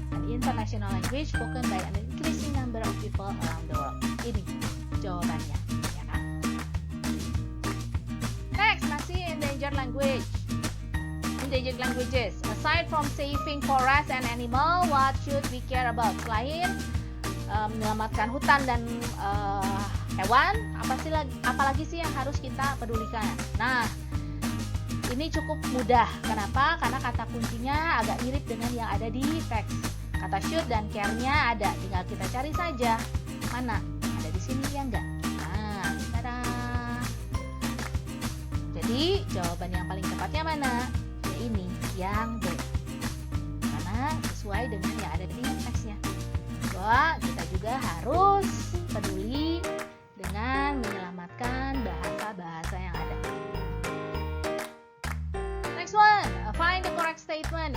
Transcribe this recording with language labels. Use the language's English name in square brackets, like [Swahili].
[English] An international language spoken by an increasing number of people around the world. [Indonesian] Ini jawabannya, ya kan? [English] Next, masih endangered language. Endangered languages. Aside from saving forest and animal, what should we care about? [Indonesian] Selain menyelamatkan hutan dan hewan, apalagi sih yang harus kita pedulikan? Nah, ini cukup mudah. Kenapa? Karena kata kuncinya agak mirip dengan yang ada di teks. Kata should dan care-nya ada, tinggal kita cari saja. Mana? Ada di sini ya enggak? Nah, tada. Jadi, jawaban yang paling tepatnya mana? Ya ini, yang B. Karena sesuai dengan yang ada di teksnya. Bahwa kita juga harus peduli dengan menyelamatkan bahasa-bahasa yang ada. [English] Next one, find the correct statement.